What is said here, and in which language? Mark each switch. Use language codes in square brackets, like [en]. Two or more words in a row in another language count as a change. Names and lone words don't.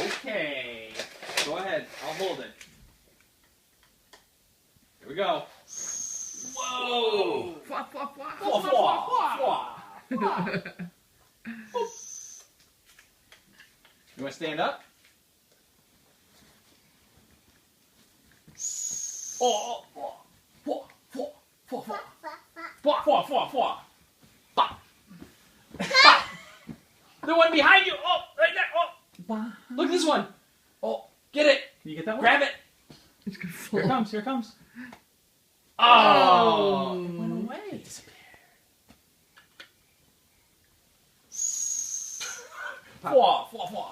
[en] Okay. Go ahead. I'll hold it. Here we go. Whoa. Fwa, fwa, fwa. Fwa, fwa, fwa. You want to stand up? Oh, oh, fwa, fwa, fwa, fwa. Fwa, fwa, fwa, fwa. Bop. Bop. The one behind you. Oh, right there. Oh. Look at this one. Oh, get it. Can you get that one? Grab it. It's gonna Here it fall. comes. Here it comes. Oh. It went away. Fwa, fwa, fwa.